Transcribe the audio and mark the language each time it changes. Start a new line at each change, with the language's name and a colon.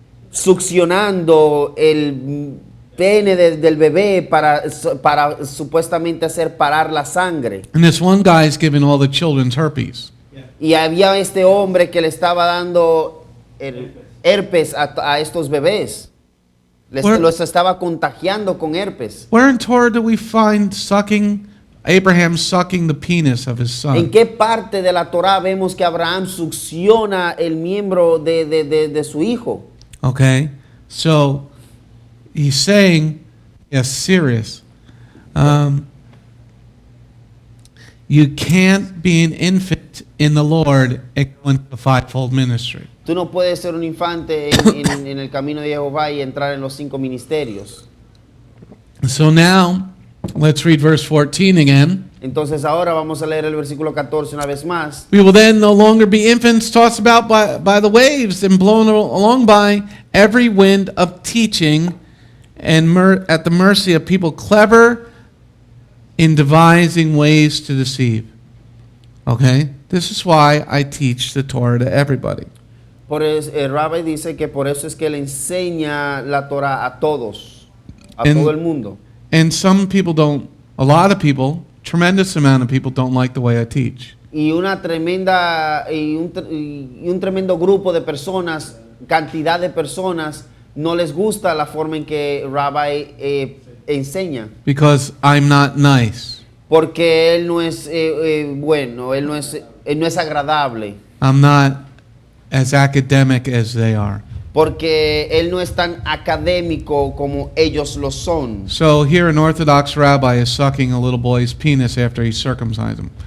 Spanish: succionando el pene del bebé para supuestamente hacer parar la sangre.
English: And this one guy is giving all the children's herpes.
Spanish: Y había este hombre que le estaba dando herpes a estos bebés. Los estaba contagiando con herpes.
English: Where in Torah do we find Abraham sucking the penis of his son?
Spanish: ¿En qué parte de la Torá vemos que Abraham succiona el miembro de su hijo?
English: Okay, so he's saying, yes, serious. You can't be an infant in the Lord and go into the fivefold ministry.
Spanish: Tú no puedes ser un infante en el camino de Jehová y entrar en los 5 ministerios.
English: So now, let's read verse 14 again.
Spanish: Entonces ahora vamos a leer el versículo 14 una vez más.
English: We will then no longer be infants tossed about by the waves and blown along by every wind of teaching and at the mercy of people clever in devising ways to deceive. Okay? This is why I teach the Torah to everybody.
Spanish: El Rabbi dice que por eso es que le enseña la Torah a todos, a
English: And-
Spanish: todo el mundo.
English: And some people don't, a lot of people, tremendous amount of people don't like the way I teach.
Spanish: Y una tremenda y un tremendo grupo de personas, cantidad de personas, no les gusta la forma en que Rabbi enseña,
English: Because I'm not nice.
Spanish: porque él no es bueno, él no es agradable,
English: I'm not as academic as they are.
Spanish: porque él no es tan académico como ellos lo son.
English: So here an Orthodox rabbi is sucking a little boy's penis after he circumcised him.